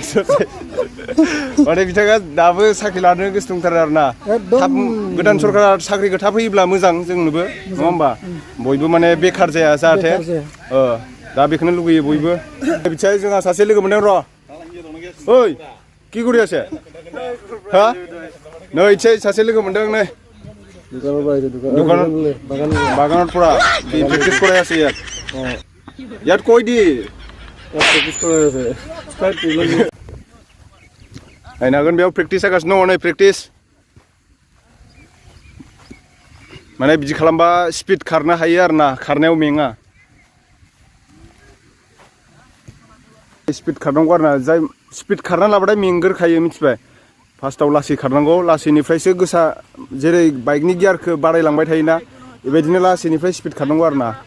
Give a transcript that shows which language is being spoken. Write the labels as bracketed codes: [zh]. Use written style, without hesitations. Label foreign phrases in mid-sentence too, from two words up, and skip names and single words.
[brx] माने बिथाङा दाबो साख्रि लानो गोसो दंथारो आरोना थाब गोदान सरकारा साख्रिखौ थाब होयोब्ला मोजां जोंनोबो नङा होमबा बयबो माने बेखार जाया जाहाथे दा बेखौनो लुगैयो बयबो बिथिंजाय जोंहा सासे लोगो मोनदों र' ओइ [as] কি কৰি আছে হা [brx] नै इसे सासे लोगो मोनदों नै [as] বাগানত পৰা প্ৰেক্টিছ কৰাই আছে ইয়াত কৈ দি প্ৰেক্টিছ কৰাই আছে [brx] नायनो हागोन बेयाव प्रेक्टिस जागासिनो दङ नै प्रेक्टिस माने बिदि खालामबा स्पिड खारनो हायो आरोना खारनायाव मेङा स्पिड खारनांगौ आरोना जाय स्पिड खारना लाबाथाय मेंगोरखायो मिथिबाय फार्स्टआव लासै खारनांगौ लासैनिफ्रायसो गोसा जेरै बाइकनि गियारखौ बारायलांबाय थायोना बेबायदिनो लासैनिफ्राय स्पिड खारनांगौ आरोना